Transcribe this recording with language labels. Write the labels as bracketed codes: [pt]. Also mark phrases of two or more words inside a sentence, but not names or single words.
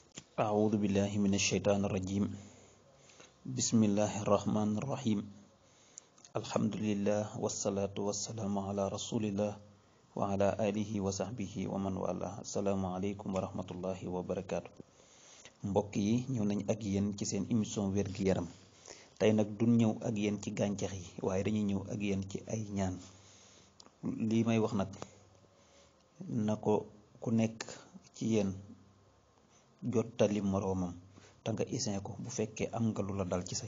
[ar] أعوذ بالله من الشيطان الرجيم. بسم الله الرحمن الرحيم. الحمد لله والصلاة والسلام على رسول الله وعلى آله وصحبه ومن والاه. السلام عليكم ورحمة الله وبركاته. [wo] mbokk yi ñëw nañ ak yéen ci seen émission wér-gi yaram. tey nag duñ ñëw ak yéen ci gàncax yi waaye dañuy ñëw ak yéen ci ay ñaan. lii may wax nag na ko ku nekk ci yéen jottali moroomam te nga isin ko bu fekkee am nga lu la dal ci sa